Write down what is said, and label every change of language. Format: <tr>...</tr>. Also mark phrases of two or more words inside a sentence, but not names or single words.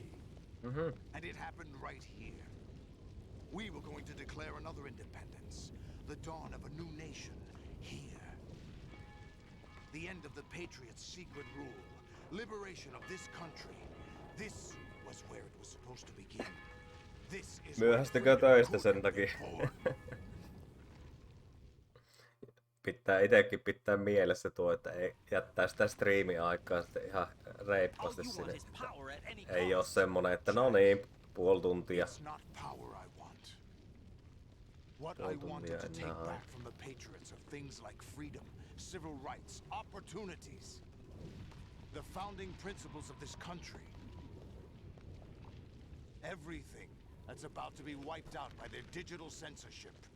<en>And it happened right here. We were going to declare another independence, the dawn of a new nation here. The end of the Patriots' secret rule, liberation of this country. This was where it was supposed to begin. This is</en> <fi>Myöhästykö töistä sen takia? Pitää itekin pitää mielessä tuo, että ei jättää sitä striimiaikaa sitten ihan reippaasti sinne. Ei oo semmonen, että no niin, puoli tuntia.</fi> <en>It's not power I want. What I wanted to take back from the Patriots are things like freedom, civil rights, opportunities. The founding principles of this country. Everything that's about to be wiped out by their digital censorship.</en>